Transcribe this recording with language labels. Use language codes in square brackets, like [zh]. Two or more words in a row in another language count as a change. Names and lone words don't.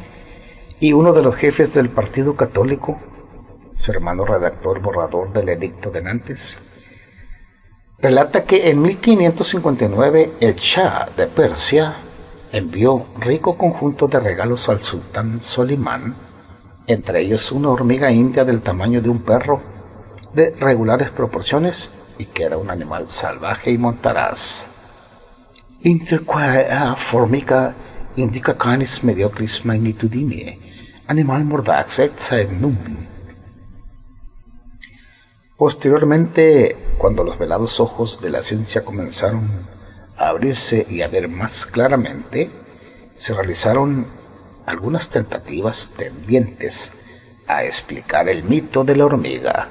[es] y uno de los jefes del Partido Católico, su hermano redactó el borrador del Edicto de Nantes, relata que en 1559 el Shah de Persia envió rico conjunto de regalos al sultán Solimán, entre ellos una hormiga india del tamaño de un perro, de regulares proporciones y que era un animal salvaje y montaraz. [la] Inter quae formica indica canis mediocris magnitudine, animal mordax et num. [es] Posteriormente, cuando los velados ojos de la ciencia comenzaron a abrirse y a ver más claramente, se realizaron algunas tentativas tendientes a explicar el mito de la hormiga.